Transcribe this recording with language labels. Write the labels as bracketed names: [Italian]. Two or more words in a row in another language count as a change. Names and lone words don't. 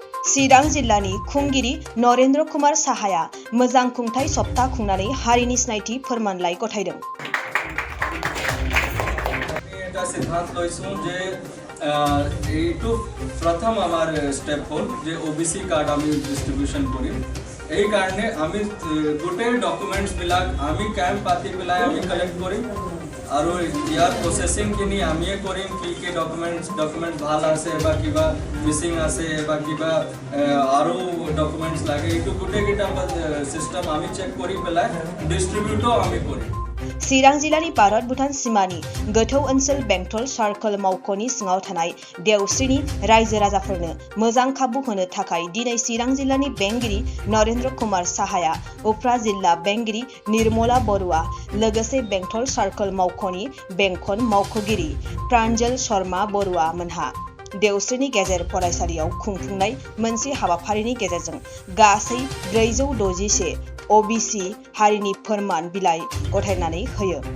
[Bodo] चिरां जिल्लानि खुंगिरि नरेन्द्र कुमार साहाया मोजां खुंथाय सप्ता खुंनानै हारिनि सिनायथि फोरमानलाइ गथायदों। [Assamese] এটা সিদ্ধান্ত লৈছোঁ যে এইটো প্ৰথম আমাৰ ষ্টেপ হ'ল যে OBC কাৰ্ড আমি ডিষ্ট্ৰিবিউশ্যন কৰিম। এই কাৰণে আমি গোটেই ডকুমেণ্টছবিলাক আমি কেম্প পাতি পেলাই আমি কালেক্ট কৰিম আৰু ইয়াৰ প্ৰচেছিংখিনি আমিয়ে কৰিম। কি ডকুমেণ্ট ভাল আছে বা কিবা মিচিং আছে বা কিবা আৰু ডকুমেণ্টছ লাগে এইটো গোটেইকেইটা চিষ্টেম আমি চেক কৰি পেলাই ডিষ্ট্ৰিবিউটো আমি কৰিম। [Bodo] चिरां जिल्लानि भारत भुटान सीमानि गोथौ ओनसोल बेंटल सार्कल मावख'नि सिङाव थानाय देवस्रिनि रायजो राजाफोरनो मोजां खाबु होनो थाखाय दिनै चिरां जिल्लानि बेंगिरि नरेन्द्र कुमार साहाया उफ्रा जिल्ला बेंगिरि निर्मला बरुवा लोगोसे बेंटल सार्कल मावख'नि बेंखन मावख'गिरि प्रान्जल शर्मा बरुवा मोनहा देवस्रिनि गेजेर फरायसालियाव खुंफुंनाय मोनसे हाबाफारिनि गेजेरजों गासै 461 OBC हारिनि फोरमान बिलाइ गथायनानै होयो।